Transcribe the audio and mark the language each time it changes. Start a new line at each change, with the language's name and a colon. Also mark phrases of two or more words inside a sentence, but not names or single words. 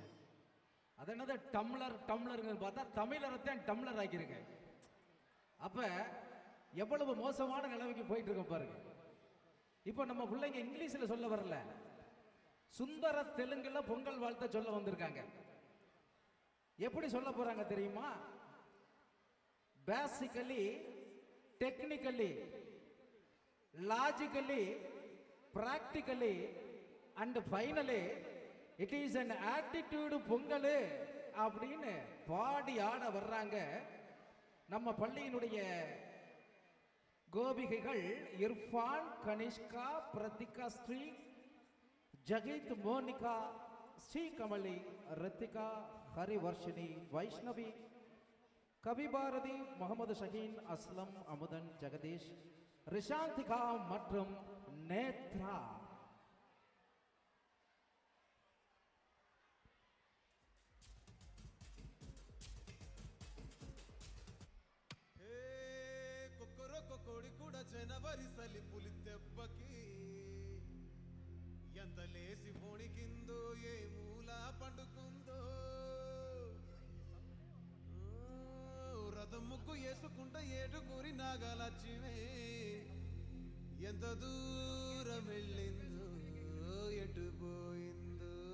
Tamil: அது என்னது டம்ளருங்க பார்த்தா தமிழரத்தான் டம்ளர் ஆக்கியிருங்க. அப்ப எவ்வளவு மோசமான நிலைமைக்கு போயிட்டு இருக்கோம் பாருங்க. இப்போ நம்ம பிள்ளைங்க இங்கிலீஷ்ல சொல்ல வரல, சுந்தர தெலுங்குல பொங்கல் வாழ்த்த சொல்ல வந்திருக்காங்க. எப்படி சொல்ல போறாங்க தெரியுமா?
English: basically, technically, logically, practically and finally it is an attitude
Tamil: பொங்கல் அப்படின்னு பாடி ஆட வர்றாங்க. நம்ம பள்ளியினுடைய கோபிகைகள் இர்ஃபான், கனிஷ்கா, பிரதிகா, ஸ்ரீ ஜகித், மோனிகா, ஸ்ரீ கமலி, ரித்திகா, ஹரிவர்ஷினி, வைஷ்ணவி, கவிபாரதி, முகமது ஷஹீன், அஸ்லம், அமுதன், ஜெகதீஷ், ரிஷாந்திகா மற்றும் நேத்ரா.
Telugu: కొడి కూడా జనవరి సలి పులి దెబ్బకి ఎంత లేసి పొణికిందో ఏ మూల పండుకుందో రథం ముగ్గు వేసుకుంటా ఏడుగురి నాగలచ్చివే ఎంత దూరం వెళ్ళిందో ఎటు పోయిందో